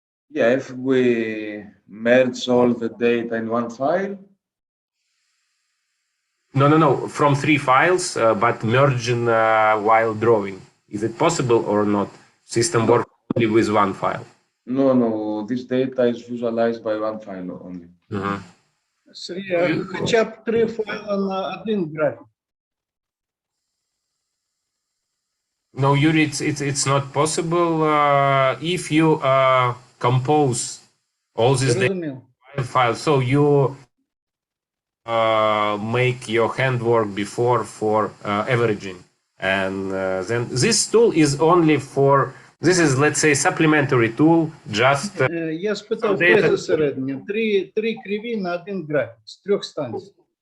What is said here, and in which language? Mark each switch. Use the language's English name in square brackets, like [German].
[English] Yeah, if we merge all the data in one file. No, from 3 files, but merging while drawing. Is it possible or not? System works only with 1 file. No, this data is visualized by 1 file only. [Ukrainian] Сергій, хоча б 3 файла на один графік. [English] No, Yuri, it's not possible if you compose all this data files. So you make your handwork before for averaging, and then this tool is only for. This is, let's say, supplementary tool. Just [Ukrainian] Я спитав без зосереднення. 3 криві на один графік з 3 станцій.